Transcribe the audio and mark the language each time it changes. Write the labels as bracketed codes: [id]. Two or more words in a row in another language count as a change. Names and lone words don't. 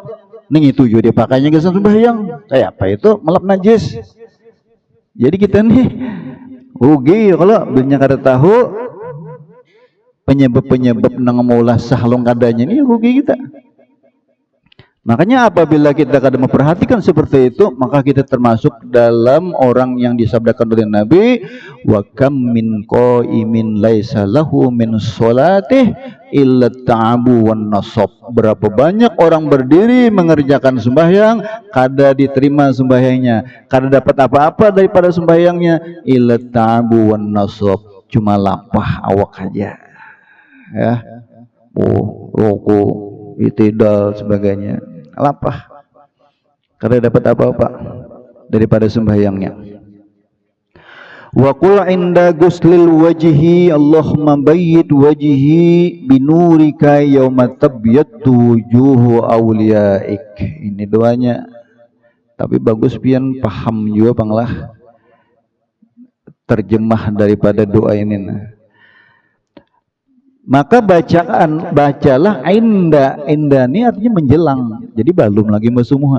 [id] Ning itu juga dipakainya ke sembahyang. Kayak apa itu? Melap najis. [bjn] Jadi kita nih rugi kalau dunia kada tahu penyebab-penyebab nang maulah sahlong kadanya ini rugi kita. Makanya apabila kita kada memperhatikan seperti itu, maka kita termasuk dalam orang yang disabdakan oleh Nabi, [ar] وكم من قائم ليس له من صلاته إلا التعب والنصب. [bjn] Berapa banyak orang berdiri mengerjakan sembahyang, kada diterima sembahyangnya, kada dapat apa-apa daripada sembahyangnya, [ar] إلا التعب والنصب, [bjn] cuma lapah awak aja. [id] Ya. Ruku, itidal sebagainya. [bjn] Lapah, karena dapat apa-apa daripada sembahyangnya. [ar] وقل عند غسل الوجه اللهم بيض وجهي بنورك يوم تبيض وجوه أوليائك. [id] Ini doanya. [bjn] Tapi bagus pian paham juga panglah terjemah daripada doa ini. Maka bacalah inda ini artinya menjelang, jadi belum lagi basuh muha.